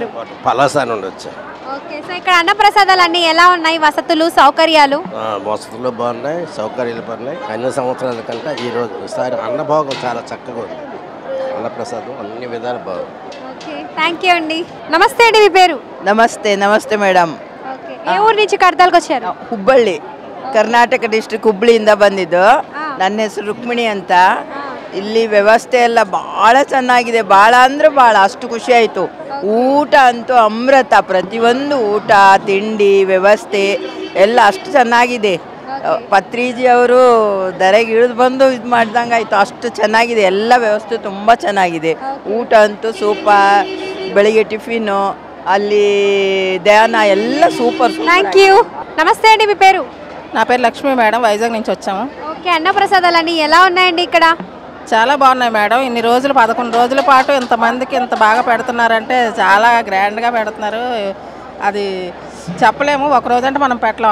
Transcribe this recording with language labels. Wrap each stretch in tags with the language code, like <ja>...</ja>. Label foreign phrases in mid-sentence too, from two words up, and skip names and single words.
<te>పలాసా నుండి వచ్చా. ఓకే, సో ఇక్కడ అన్నప్రసాదాలు అన్నీ ఎలా ఉన్నాయి? వసతులు, సౌకర్యాలు? వసతులు బాగున్నాయి, సౌకర్యాలు బాగున్నాయి. అన్ని సంవత్సరాల కంటే ఈసారి అన్నభోగం చాలా చక్కగా ఉంది. అన్నప్రసాదం అన్ని విధాలు బాగుంది. ఓకే,</te> <en>thank you</en> <te>అండి. నమస్తే అండి, మీ పేరు?</te> <kn>ನಮಸ್ತೆ ಮೇಡಮ್. ಓಕೆ, ಯಾವ ಊರು నుంచి ಕಡತಾಲ್ಗೆ వచ్చారు? ಹುಬ್ಬಳ್ಳಿ, ಕರ್ನಾಟಕ ಡಿಸ್ಟ್ರಿಕ್ಟ್ ಹುಬ್ಬಳ್ಳಿಯಿಂದ ಬಂದಿದ್ದು. ನನ್ನ ಹೆಸರು ರುಕ್ಮಿಣಿ ಅಂತ. ಇಲ್ಲಿ ವ್ಯವಸ್ಥೆ ಎಲ್ಲ ಭಾಳ ಚೆನ್ನಾಗಿದೆ, ಭಾಳ ಅಂದರೆ ಭಾಳ, ಅಷ್ಟು ಖುಷಿ ಆಯಿತು. ಊಟ ಅಂತೂ ಅಮೃತ, ಪ್ರತಿಯೊಂದು ಊಟ ತಿಂಡಿ ವ್ಯವಸ್ಥೆ ಎಲ್ಲ ಅಷ್ಟು ಚೆನ್ನಾಗಿದೆ. ಪತ್ರಿಜಿ ಅವರು ದರೆಗೆ ಇಳಿದು ಬಂದು ಇದು ಮಾಡ್ದಂಗೆ ಆಯಿತು, ಅಷ್ಟು ಚೆನ್ನಾಗಿದೆ. ಎಲ್ಲ ವ್ಯವಸ್ಥೆ ತುಂಬ ಚೆನ್ನಾಗಿದೆ. ಊಟ ಅಂತೂ ಸೂಪರ್, ಬೆಳಿಗ್ಗೆ ಟಿಫಿನು, ಅಲ್ಲಿ ಧ್ಯಾನ ಎಲ್ಲ సూపర్.</kn> <en>thank you.</en> <te>నమస్తే అండి, మీ పేరు? నా పేరు లక్ష్మి మేడం, వైజాగ్ నుంచి వచ్చాము. ఓకే, అన్నప్రసాదాలన్నీ ఎలా ఉన్నాయండి ఇక్కడ? చాలా బాగున్నాయి మేడం. ఇన్ని రోజులు 11 రోజుల పాటు ఇంతమందికి ఇంత బాగా పెడుతున్నారంటే చాలా గ్రాండ్గా పెడుతున్నారు. అది చెప్పలేము, ఒక రోజు అంటే మనం పెట్టలేము.</te>